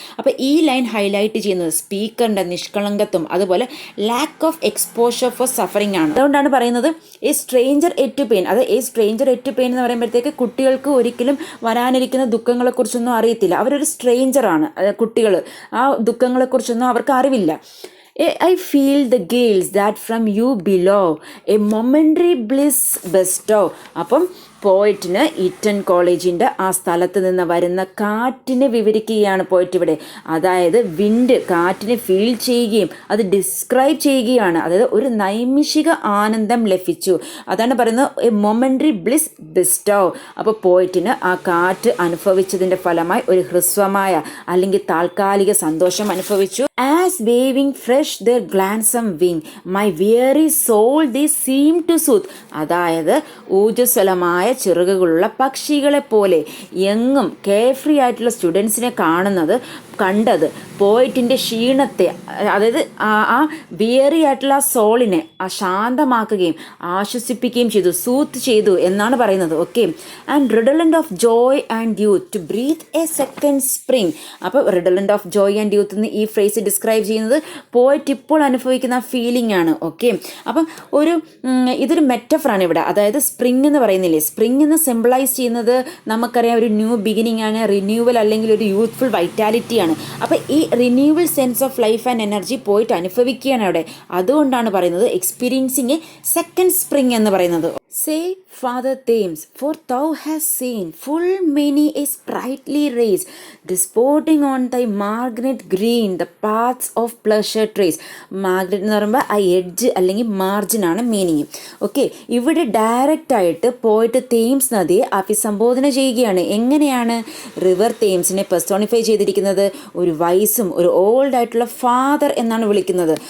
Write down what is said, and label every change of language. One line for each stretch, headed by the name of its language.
Malayalam: അപ്പോൾ ഈ line highlight ചെയ്യുന്നത് സ്പീക്കറിൻ്റെ നിഷ്കളങ്കത്വം, അതുപോലെ
English: lack of exposure for suffering
Malayalam: ആണ്. അതുകൊണ്ടാണ് പറയുന്നത്
English: A stranger yet to pain.
Malayalam: അത് A stranger at to pain എന്ന് പറയുമ്പോഴത്തേക്ക് കുട്ടികൾക്ക് ഒരിക്കലും വരാനിരിക്കുന്ന ദുഃഖങ്ങളെക്കുറിച്ചൊന്നും അറിയത്തില്ല. അവരൊരു സ്ട്രേഞ്ചറാണ് കുട്ടികൾ. ആ ദുഃഖങ്ങളെക്കുറിച്ചൊന്നും അവർക്ക് അറിവില്ല.
English: I feel the gales that from you below a momentary bliss bestow.
Malayalam: അപ്പം പോയിറ്റിന് ഈറ്റൺ കോളേജിൻ്റെ ആ സ്ഥലത്ത് നിന്ന് വരുന്ന കാറ്റിനെ വിവരിക്കുകയാണ് പോയിറ്റ് ഇവിടെ. അതായത് വിൻഡ്, കാറ്റിനെ ഫീൽ ചെയ്യുകയും അത് ഡിസ്ക്രൈബ് ചെയ്യുകയാണ്. അതായത് ഒരു നൈമിഷിക ആനന്ദം ലഭിച്ചു, അതാണ് പറയുന്നത്
English: A momentary bliss bestow.
Malayalam: അപ്പോൾ പോയിറ്റിന് ആ കാറ്റ് അനുഭവിച്ചതിൻ്റെ ഫലമായി ഒരു ഹ്രസ്വമായ അല്ലെങ്കിൽ താൽക്കാലിക സന്തോഷം അനുഭവിച്ചു.
English: As waving fresh their gladsome wing, my weary soul they seem to soothe.
Malayalam: അതായത് ഊർജ്ജസ്വലമായ ചിറകുകളുള്ള പക്ഷികളെ പോലെ എങ്ങും കെയർഫ്രീ ആയിട്ടുള്ള സ്റ്റുഡൻസിനെ കണ്ടത് പോയിറ്റിൻ്റെ ക്ഷീണത്തെ, അതായത് ആ വിയറി ആയിട്ടുള്ള സോളിനെ ശാന്തമാക്കുകയും ആശ്വസിപ്പിക്കുകയും ചെയ്തു, സൂത്ത് ചെയ്തു എന്നാണ് പറയുന്നത്.
English: Okay, and redolent of joy and youth to breathe a second spring.
Malayalam: അപ്പോൾ
English: redolent of joy and youth
Malayalam: എന്ന് ഈ ഫ്രേസ് ഡിസ്ക്രൈബ് ചെയ്യുന്നത് പോയിറ്റ് ഇപ്പോൾ അനുഭവിക്കുന്ന ഫീലിംഗ് ആണ്. ഓക്കെ, അപ്പം ഇതൊരു മെറ്റഫറാണ് ഇവിടെ. അതായത് സ്പ്രിങ് എന്ന് പറയുന്നില്ലേ, സ്പ്രിങ് എന്ന് സിംബിളൈസ് ചെയ്യുന്നത് നമുക്കറിയാം ഒരു ന്യൂ ബിഗിനിങ് ആണ്, റിന്യൂവൽ അല്ലെങ്കിൽ ഒരു യൂത്ത്ഫുൾ വൈറ്റാലിറ്റി ആണ്. അപ്പോൾ ഈ
English: renewal sense of life and energy
Malayalam: പോയിട്ട് അനുഭവിക്കുകയാണ് അവിടെ. അതുകൊണ്ടാണ് പറയുന്നത്
English: experiencing a second spring
Malayalam: എന്ന് പറയുന്നത്.
English: Say, Father Thames, for thou hast seen full many a sprightly race, disporting on thy margate green the paths of pleasure trace.
Malayalam: Margaret എന്ന് പറയുമ്പോൾ ആ എഡ്ജ് അല്ലെങ്കിൽ മാർജിൻ ആണ് മീനിങ്. ഓക്കെ, ഇവിടെ direct ആയിട്ട് പോയിട്ട് തേംസ് നദിയെ അഭിസംബോധന ചെയ്യുകയാണ്. എങ്ങനെയാണ് റിവർ തേംസിനെ പെർസോണിഫൈ ചെയ്തിരിക്കുന്നത്? ഒരു വൈസും ഒരു ഓൾഡ് ആയിട്ടുള്ള ഫാദർ എന്നാണ് വിളിക്കുന്നത്.